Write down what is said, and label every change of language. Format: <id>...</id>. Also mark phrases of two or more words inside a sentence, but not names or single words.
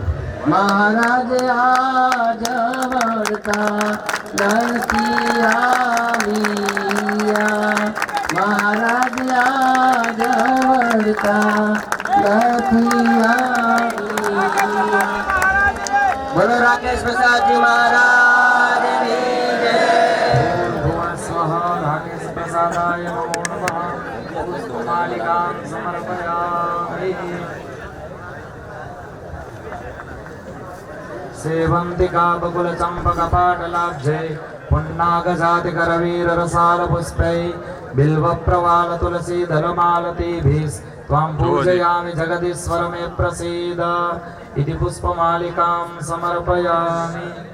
<gu>મહારાજ આજ વળતા નથી આવ્યા, મહારાજ આજ વળતા નથી આવ્યા. બોલો રાકેશ પ્રસાદજી મહારાજની જય.</gu> <sa>राकेश प्रसादाय नमो नमः. पुष्पमालिकां समर्पयामि. सेवंतिका बकुल चंपक पाटलाब्जे पुन्नागजाति करवीर रसाल पुष्पै बिल्व प्रवाल तुलसी दलमालतीभिः त्वां पूजयामि जगदीश्वर मे प्रसीद इति पुष्पमालिकां समर्पयामि.</sa>